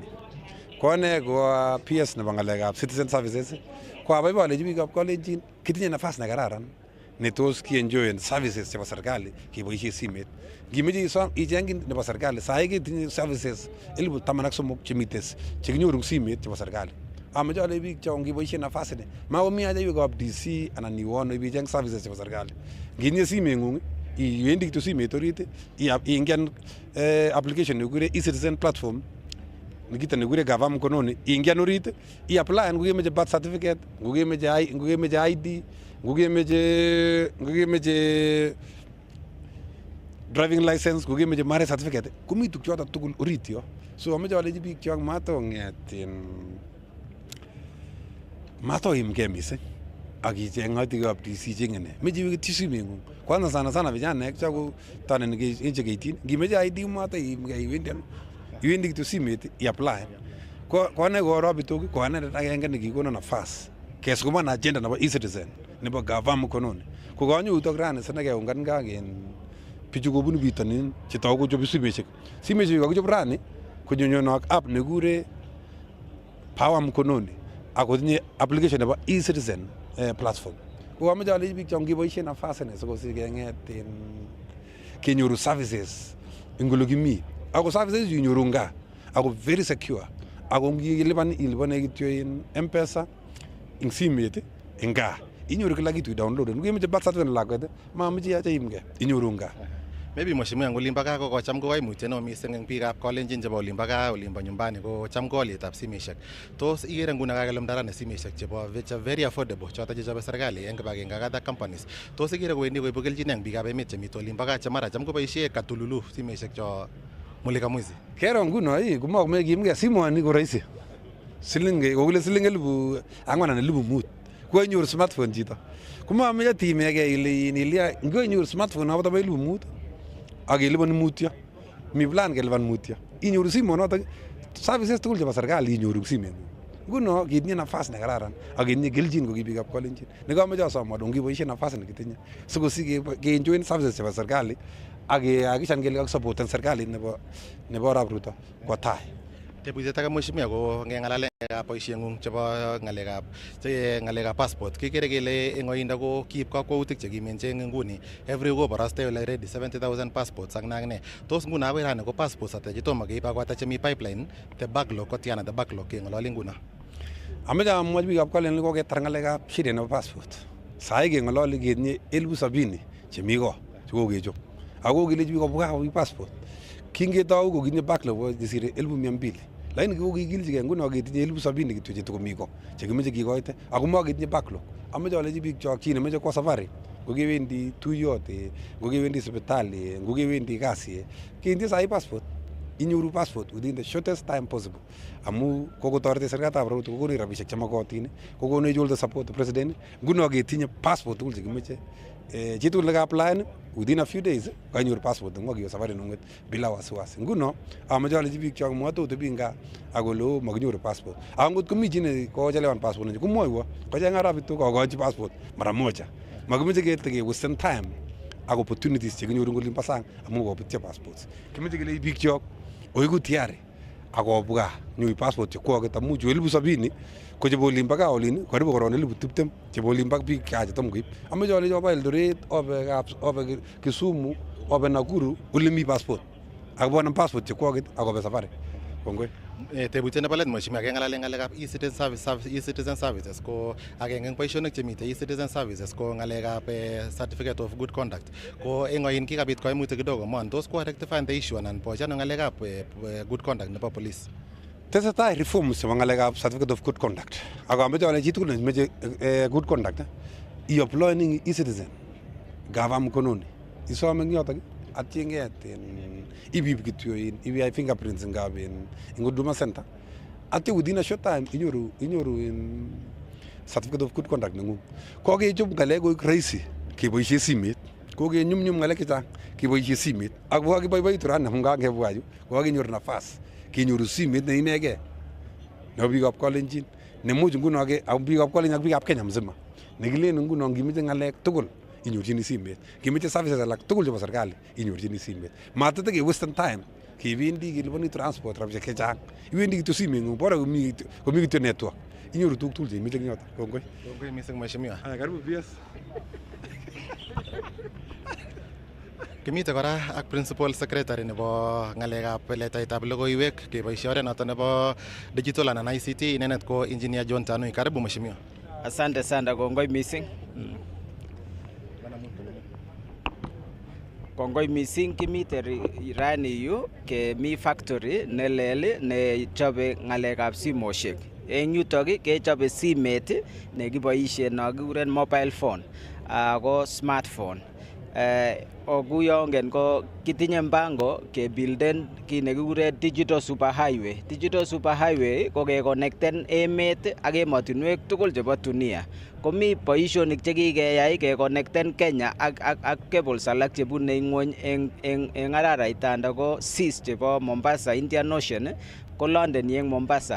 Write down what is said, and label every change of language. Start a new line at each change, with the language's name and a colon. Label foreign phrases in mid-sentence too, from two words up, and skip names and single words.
Kalenjin: Ko ane ko PS nebo ng'alekab Citizen Services ko abaibai aleji biikab Kalenjin kitinye nafas nekararan netos kienjoyen services chebo serikali keboishe simet. Ngimeche isom icheng nebo serikali sahi ketinye services 13,000 chemites chekinyoru simet chebo serikali. Amache ale biik chon ngeboisien nafasi ni makomi haja iwe kap DC anan iwon ibicheng services chebo serikali. Nginye simeng'ung iwendi kityo simet orit ingen application nekikure
English: e-citizen platform
Kalenjin: nikito nekikure gava mkononi ingen orit iaplyan ngokemeche
English: birth certificate,
Kalenjin: ngokemeche ID, ngokemeche
English: driving license,
Kalenjin: ngokemeche
English: marriage certificate
Kalenjin: komi tukchoto tugul orit yo. So amache alechi biik chok matoimgei mising akicheng'oti kap DC cheng'ene meche iwe kityo simeng'ung.
Swahili: Kwanza sana vijana
Kalenjin: chako tanen inche 18 ngimeche ID matoimgei iwendi kityo simet iapply. Kone koro bitok ko anendet agenge nekikono nafas kesukuman agenda nebo e-citizen nebo gava mkononi. Ko kanyorutok rani sine keungan kagen bichu kobunu bitonin chetoku kochobe simeshek. Simeshek kakichop rani konyonyono app nekikure Power mkononi akotinye application nebo
English: e-citizen platform.
Kalenjin: Ko ameche alechi biik chon ngeboisien nafas ni sikosich keng'et kenyoru services ing ole kimi. Ako services inyoru nga ako
English: very secure.
Kalenjin: Ako ilipane kityo in M-Pesa ing simet ing gaa. Inyoru
Swahili: kila kitu
Kalenjin: download. Ngemeche birth certificate lakwet mameche yache imge inyoru nga. Maybe mheshimiwa olimbo gaa ko cham ko koimutiet neo mising eng biikab Kalenjin chebo olimbo gaa olimbo nyumbani ko cham ko olietab simeshek. Tos ikere nguno kakelumda rani simeshek chebo
English: very affordable
Kalenjin: choto chechobe serikali eng kibagenge ak
English: other companies.
Kalenjin: Tos ikere kowendi koibu kelchin eng biikab emet chemite olimbo gaa che mara cham koboisie katululu simeshek cho
Swahili: mulika mwizi.
Kalenjin: Kero nguno komakomeche kiimge simoni ko rahisi. Kokile siling 4,000 anan 5,000 ko inyoru smartphone chito. Komameche timege ile ilia inyoru smartphone akoto 5,000 ak ilipani mutyo. Mi plan kelipan mutyo. Inyoru simonoto services tugul chebo serikali inyoru simeng'ung. Nguno kitinye nafas ne kararan ak kitinye kelchin ko biikab Kalenjin. Nekameche asom adon kiboisie nafas nekitinye sikosich ke-enjoy services chebo serikali ak kehakikishan kele kakisupporten serikali nebo Arap Ruto kwo tai. Tebutiet age mheshimiwa ko ngeng'alale boisieng'ung chebo ng'alekab passport kekere kele eng oindo ko kiib kakwautik chekimen che eng nguni every koborostoi ole ready 70,000 passports ak nakne. Tos nguno akoi rani ko passports ata chetomo keib ak ata chemi
English: pipeline the backlog
Kalenjin: kotiana
English: the backlog
Kalenjin: keng'ololi nguno. Ameche amwochi biikab Kalenjin koketar ng'alekab shida nebo passport. Sai keng'ololi ketinye 70,000 chemi ko chekokechop. Ako kilechi biik kobwa koib passport. Kingetou ko kitinye backlog chesire 200,000. Lakini kokikilchigei nguno ketinye 70,000 kityo chetokomi ko chekimeche kikoite ako maketinye backlog. Ameche alechi biik chok chi nemeche kwa safari ngokewendi tuyot ngokewendi sipitali ngokewendi kasi ketinye sai passport inyoru passport
English: within the shortest time possible.
Kalenjin: Amu kokotoreti serikalitab Ruto kokonech rabisiek chemakotin kokonech
English: all the support the president.
Kalenjin: Nguno ketinye passport tugul chekimeche chitugul neka-applyan
English: within a few days
Kalenjin: kanyoru passport ng'wa kiwe safari nung'et
Swahili: bila wasiwasi.
Kalenjin: Nguno ameche alechi biik chok matotebi nga akolo makinyoru passport. Angot komi chi ne kochelewan passport nenyi komwoiwo kocheng arap bitok akochi passport
Swahili: mara moja.
Kalenjin: Makimeche keteke wasten time ak opportunities chekinyoru eng olimbo sang amu kobutyo passports. Kimeche kelechi biik chok oiku tayari akobwa nyoib passport chekwoket amu chu 70,000 ko chebo olimbo gaa olin karibu koron 20,000 chebo olimbo biik gaa chetom koib. Ameche alechi oba Eldoret obe Kisumu obe Nakuru ole mi passport akobwone passport chekwoket akobe safari. Kongoi. Tebutiet nebo let mheshimiwa keng'alale ng'alekab
English: e-citizen services
Kalenjin: ko agenge eng boisionik chemite
English: e-citizen services
Kalenjin: ko ng'alekab
English: certificate of good conduct.
Kalenjin: Ko eng oin kikabit koimutik kidogo mon tos ko
English: rectify the issue
Kalenjin: anan boisiano ng'alekab
English: good conduct
Kalenjin: nebo police. Tesetai reforms chebo ng'alekab
English: certificate of good conduct.
Kalenjin: Ako ameche ale chitugul nemeche
English: good conduct
Kalenjin: i-apply e-citizen gava mkononi isome eng yotok atyenget ibib kityo ibiyai fingerprints ngab eng Huduma Center atyo
English: within a short time
Kalenjin: inyoru
English: certificate of good conduct
Kalenjin: neng'ung. Kokechop ng'alek koek rahisi keboisie simet. Kokenyumnyum ng'alek chechang keboisie simet. Ak kokakiboiboitu rani amu kangebwa yu kokakenyoru nafas kenyoru simet ne inegei nebo biikab Kalenjin nemuch nguno ak biikab Kalenjin ak biikab Kenya mzima nekilen nguno ngimeche ng'alek tugul inyorchini simet. Kimeche services alak tugul chebo serikali inyorchini simet. Matatake wasten time kebendi kelipani transport rabisiek chechang. Iwendi kityo simeng'ung bora komi kityo network. Inyoru tuguk tugul cheimeche eng yotok. Kongoi. Kongoi mising mheshimiwa. Karibu PS. Kimite kora ak
English: principal secretary
Kalenjin: nebo ngalekab letaitab logoiwek keboishe oret noton nebo
English: digital and ICT,
Kalenjin: inendet ko engineer John Tanui. Karibu mheshimiwa.
Swahili: Asante sana,
Kalenjin: kongoi missing. Kongoi missing, kimite rani yu kemi factory nelel nechobe ngalekab simoshek. En yutok kechobe simet nekiboishen nekikuren
English: mobile phone
Kalenjin: ako smartphone. Okuyongen ko kitinye mpango kebuilden kit nekikuren
English: digital superhighway. Digital superhighway
Kalenjin: ko kekonekten emet ak emotinwek tugul chebo dunia. Komi boisionik chekikeyai kekonekten Kenya ak cables alak chebune ngwony en araraitanda ko seas chebo Mombasa Indian Ocean ko London en Mombasa.